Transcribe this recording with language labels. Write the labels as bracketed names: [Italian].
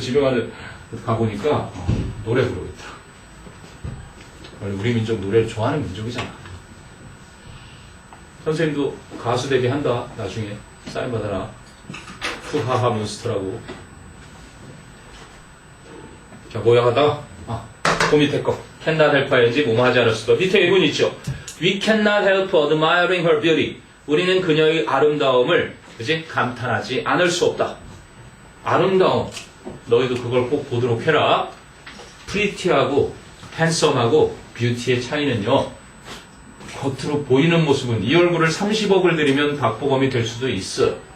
[Korean] 집에 가보니까 노래 부르고 있다. 원래 우리 민족 노래를 좋아하는 민족이잖아. 선생님도 가수 데뷔한다. 나중에 사인 받아라. 푸하하 몬스터라고. 자, 뭐야 하다가 그 밑에 거 [English] cannot help ing [Korean] 뭐뭐 하지 않을 수도. 밑에 예문 있죠. [English] We cannot help admiring her beauty. [Korean] 우리는 그녀의 아름다움을 그지 감탄하지 않을 수 없다. 아름다움. 너희도 그걸 꼭 보도록 해라. pretty하고 handsome하고 beauty의 차이는요. 겉으로 보이는 모습은 이 얼굴을 30억을 들이면 박보검이 될 수도 있어요.